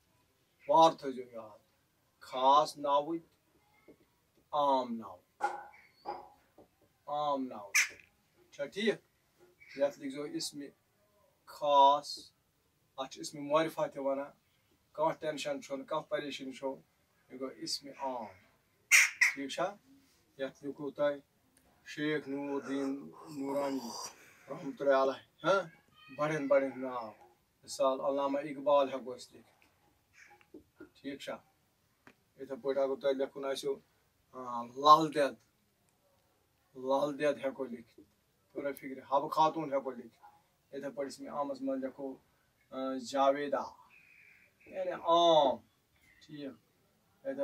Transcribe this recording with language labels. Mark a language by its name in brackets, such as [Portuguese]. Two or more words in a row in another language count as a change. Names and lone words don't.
[Kashmiri] وار تھٲیزیو یاد خاص ناوٕکۍ عام ناو عام ناو چھا ٹھیک یتھ لکھزو اسم خاص اتھ اسم معرفہ تہ ونان کانٛہہ ٹینشن چھُنہٕ کانٛہہ پریشٲنی چھو یہِ گوٚو اسم عام ٹھیک چھا یتھ لیکھو تۄہہِ شیخ نور الدین نورانی [Arabic] رحمۃ اللہ علیہ [Kashmiri] ہاں بڑٮ۪ن بڑٮ۪ن ناو مثال علامہ اقبال ہٮ۪کو أسۍ لیکھِتھ ٹھیک چھا یِتھے پٲٹھۍ اگر تۄہہِ لیکھُن آسیو لل دٮ۪د ہٮ۪کو لیکھِتھ توٚرا فکرِ حبہٕ خاتوٗن ہٮ۪کو لیکھِتھ یِتھے پٲٹھۍ اسمِ عامس منٛز لیکھو جاویدا یعنی عام ٹھیک یِتھے